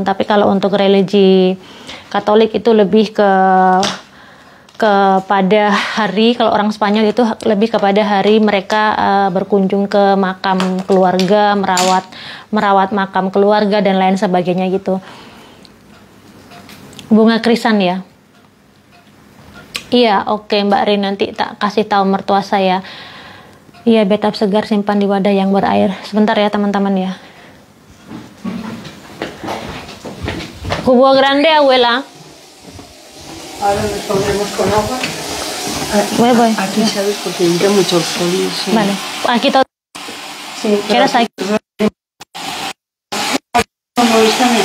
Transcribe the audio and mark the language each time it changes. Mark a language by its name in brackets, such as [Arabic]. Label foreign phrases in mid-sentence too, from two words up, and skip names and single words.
[Indonesian] Tapi kalau untuk religi Katolik itu lebih kepada hari, kalau orang Spanyol itu lebih kepada hari mereka berkunjung ke makam keluarga, merawat makam keluarga dan lain sebagainya gitu. Bunga krisan ya. Iya, oke Mbak Rin, nanti tak kasih tahu mertua saya. Iya, betap segar simpan di wadah yang berair. Sebentar ya teman-teman ya. [Spanish] Cubo grande, abuela. Ahora nos pondremos con agua. Voy. Aquí, ¿sabes? Porque entra mucho el sol. Sí. Vale, aquí todo. Sí, ¿Quieres aquí? Como esta me